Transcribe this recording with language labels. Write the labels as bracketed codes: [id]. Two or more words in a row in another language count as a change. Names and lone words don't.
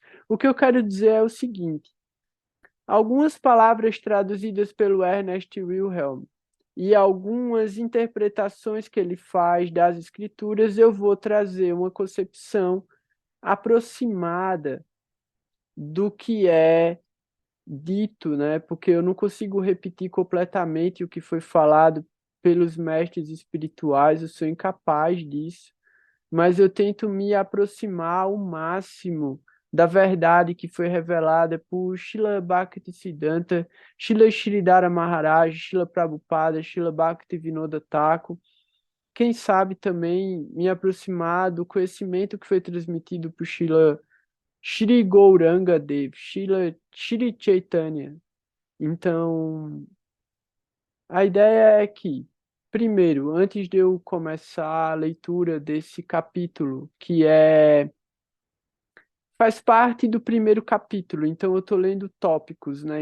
[pt] O que eu quero dizer é o seguinte: algumas palavras traduzidas pelo Ernest Wilhelm e algumas interpretações que ele faz das escrituras, eu vou trazer uma concepção aproximada do que é dito, né? Porque eu não consigo repetir completamente o que foi falado pelos mestres espirituais, eu sou incapaz disso, mas eu tento me aproximar ao máximo da verdade que foi revelada por Srila Bhaktisiddhanta, Srila Sridhara Maharaj, Srila Prabhupada, Srila Bhaktivinoda Thakur. Quem sabe também me aproximar do conhecimento que foi transmitido por Srila Shri Gauranga Dev, Shri Chaitanya. Então, a ideia é que, primeiro, antes de eu começar a leitura desse capítulo, que faz parte do primeiro capítulo, então eu estou lendo tópicos, né?